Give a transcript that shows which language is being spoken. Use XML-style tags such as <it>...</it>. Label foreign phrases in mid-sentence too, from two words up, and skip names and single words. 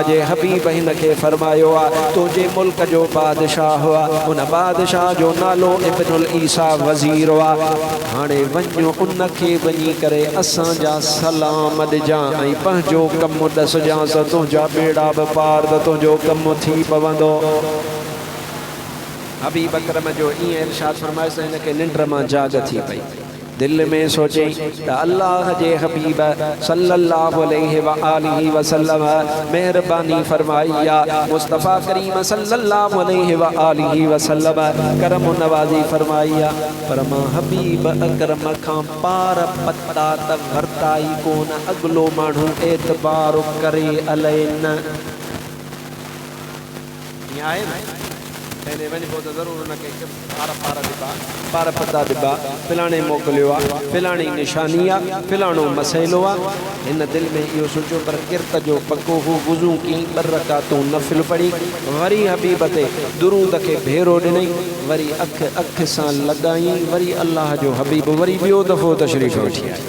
<sd>जे हबीब हिन खे फरमायो आहे तुंहिंजे मुल्क जो बादशाह हुआ उन बादशाह जो नालो इब्नुल ईसा वज़ीर हुआ हाणे वञो उन खे वञी करे असांजा सलाम ॾिजां ऐं पंहिंजो कमु ॾसजांसि तुंहिंजा बेड़ा बि पार त तुंहिंजो कमु थी पवंदो हबीब अकरम जो ईअं इरशाद फरमाइस त हिनखे निंड मां जाग थी पई। दिल में सोचे त अल्लाह जे हबीब</sd> <ar>صلى الله عليه وآله وسلم</ar> <sd>मेहरबानी फरमाई या मुस्तफ़ा करीम</sd> <ar>صلى الله عليه وآله وسلم</ar> <sd>करम नवाज़ी फरमाई या पर मां हबीब अकरम खां पार पता त वरताई कोन अगलो माण्हू एतबार करे अलाए न आहे पहले वञ पोइ त ज़रूरु हुनखे पार दिबा पार पता दिबा फिलाणे मोकिलियो आहे फिलाणी निशानी आहे फिलाणो मसइलो आहे। हिन दिलि में इहो सोचियो पर किरत जो पको हू वुज़ू कई 2 रकातूं नफ़िल पढ़ी वरी हबीब ते दुरूद खे भेरो ॾिनई वरी अख सां लॻाई वरी अल्लाह जो हबीब वरी ॿियो दफ़ो तशरीफ़ वठी आयो।</sd>